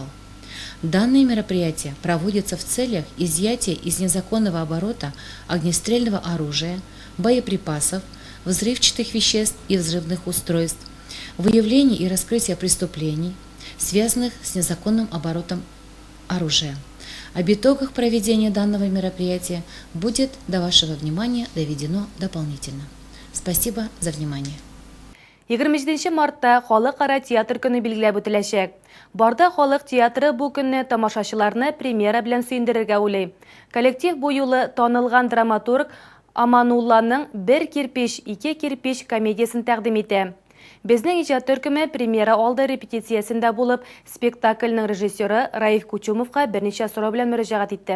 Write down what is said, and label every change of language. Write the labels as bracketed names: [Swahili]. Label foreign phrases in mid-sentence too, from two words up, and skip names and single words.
[Russian] Данное мероприятие проводится в целях изъятия из незаконного оборота огнестрельного оружия, боеприпасов, взрывчатых веществ и взрывных устройств, выявления и раскрытия преступлений, связанных с незаконным оборотом оружия. Об итогах проведения данного мероприятия будет до вашего внимания доведено дополнительно. Спасибо за внимание. [Tatar] 27 мартта Халыкара театр көне билгеләп үтеләчәк. Барда халык театры бу көнне тамашачыларны премьера белән сөендерергә уйлый. Коллектив бу юлы танылган драматург Аманулланың «Бер кирпич, ике кирпич» комедиясын тәкъдим итә. Безнең иҗат төркеме премьера алды репетициясендә булып, спектакльнең режиссеры Раиф Кучумовка берничә сорау белән мөрәҗәгать итте.